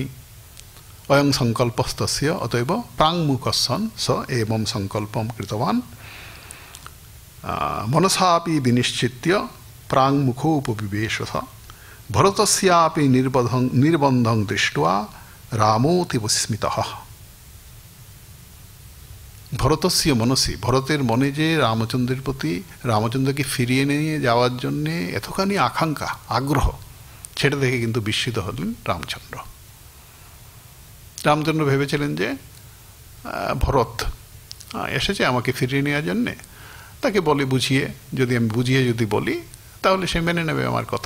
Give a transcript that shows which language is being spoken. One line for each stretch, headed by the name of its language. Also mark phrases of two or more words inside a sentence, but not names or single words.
Sanskrit: अयं संकल्पस्तस्य अतएव प्राङ्मुखः सन् स एवं संकल्पं कृतवान्, मनसापि विनिश्चित्य प्राङ्मुखो उपविवेशः। भरतस्यापि निर्बन्धं दृष्ट्वा रामोऽतीव स्मितः। ভরতস্য মনসি,
Bangla: ভরতের মনে যে রামচন্দ্রের প্রতি, রামচন্দ্রকে ফিরিয়ে নিয়ে যাওয়ার জন্যে এতখানি আকাঙ্ক্ষা, আগ্রহ, সেটা দেখে কিন্তু বিস্মিত হলেন রামচন্দ্র। রামচন্দ্র ভেবেছিলেন যে ভরত এসেছে আমাকে ফিরিয়ে নেওয়ার জন্যে, তাকে বলে বুঝিয়ে, যদি আমি বুঝিয়ে যদি বলি তাহলে সে মেনে নেবে আমার কথা।